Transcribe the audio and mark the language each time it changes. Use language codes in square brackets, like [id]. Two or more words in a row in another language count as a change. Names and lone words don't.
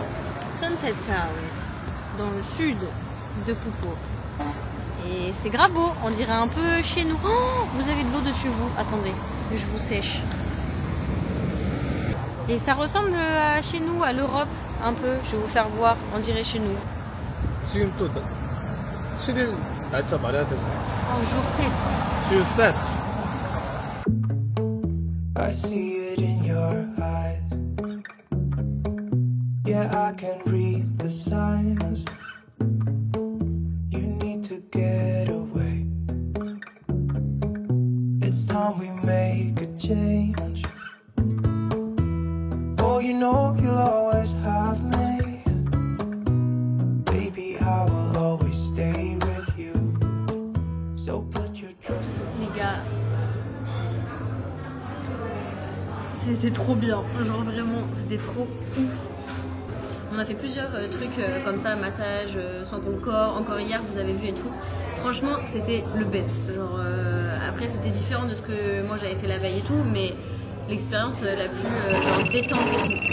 [fr] Sunset Town, dans le sud de Phuket. Et c'est grave beau, on dirait un peu chez nous. Oh, vous avez de l'eau dessus, vous. Attendez, je vous sèche. Et ça ressemble à chez nous, à l'Europe, un peu. Je vais vous faire voir, on dirait chez nous. [ko] 지금 또 7일 날짜 말해야 되고. [fr] Jour 7. Jour 7. [en] I see it in your eyes. Yeah, I can read the signs. You need to get away. It's time we make a change. Oh, you know you'll always have me. Baby, I will always stay with you. So put your trust in me. [fr] Les gars, c'était trop bien, genre vraiment, c'était trop ouf. On a fait plusieurs trucs comme ça, massage, soin pour le corps, encore hier vous avez vu et tout. Franchement c'était le best, genre après c'était différent de ce que moi j'avais fait la veille et tout, mais l'expérience la plus genre détente et tout.